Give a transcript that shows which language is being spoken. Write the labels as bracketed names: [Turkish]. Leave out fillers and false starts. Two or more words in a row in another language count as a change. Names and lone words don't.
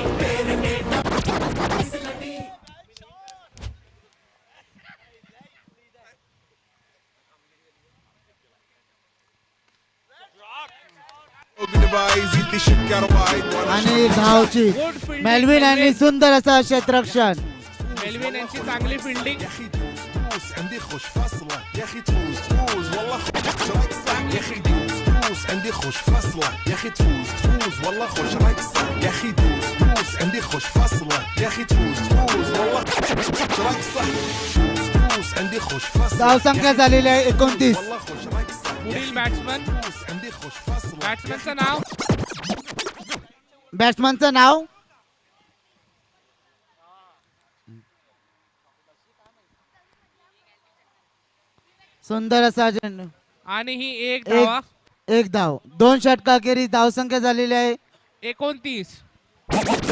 [Marathi] आणि धावची [English] good fielding. [Marathi] मेल्विन यांनी सुंदर असं क्षेत्ररक्षण. मेल्विन यांची चांगली फिल्डिंग. [Arabic] عندي خوش فاصلة يا اخي تفوز تفوز والله خوش رقصة يا اخي دوس دوس عندي خوش فاصلة يا اخي تفوز تفوز والله خوش رقصة يا اخي دوس دوس عندي خوش فاصلة يا اخي تفوز تفوز والله خوش رقصة دوس عندي خوش فاصلة [Marathi] धावसंख्या झालेली आहे 29. [Arabic] والله خوش رقصة [Marathi] पुढील बॅट्समन. [Arabic] دوس عندي خوش فاصلة [Marathi] बॅट्समनचं नाव बॅट्समनचं नाव सुंदर असा चेंडू. आणि ही 1 धावा. एक धाव. 2 षटकाखेरीज धावसंख्या झालेली आहे